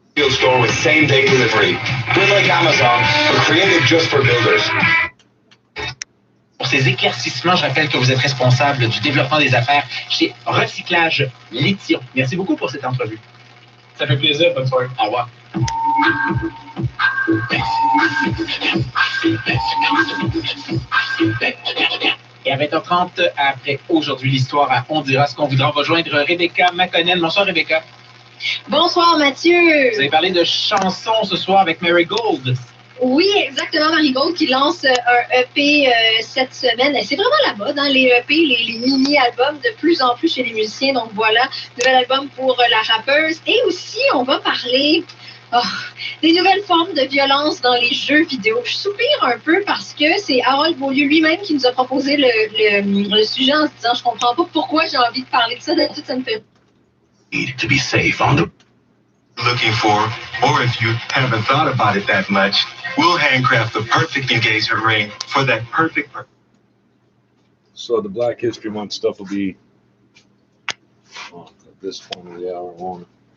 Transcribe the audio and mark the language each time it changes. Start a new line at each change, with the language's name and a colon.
English: Store with same-day delivery. We're like Amazon, but created just for builders.
French: Pour ces éclaircissements, je rappelle que vous êtes responsable du développement des affaires chez Recyclage Lithium. Merci beaucoup pour cette entrevue. Ça fait plaisir, bonne soirée. Au revoir. Et à 20h30, après aujourd'hui l'histoire à On dira ce qu'on voudra, on va joindre Rebecca McConnell. Bonsoir Rebecca. Bonsoir Mathieu. Vous avez parlé de chansons ce soir avec Mary Gold. Oui, exactement, Mary Gold qui lance un EP cette semaine. C'est vraiment la mode, hein, les EP, les mini-albums de plus en plus chez les musiciens. Donc voilà, nouvel album pour la rappeuse. Et aussi, on va parler des nouvelles formes de violence dans les jeux vidéo. Je soupire un peu parce que c'est Harold Beaulieu lui-même qui nous a proposé le sujet en se disant « Je comprends pas pourquoi j'ai envie de parler de ça. » Ça me fait...
English: To be safe on the looking for, or if you haven't thought about it that much, we'll handcraft the perfect engagement ring for that perfect purpose. So the Black History Month stuff will be at this point of the hour, won't it?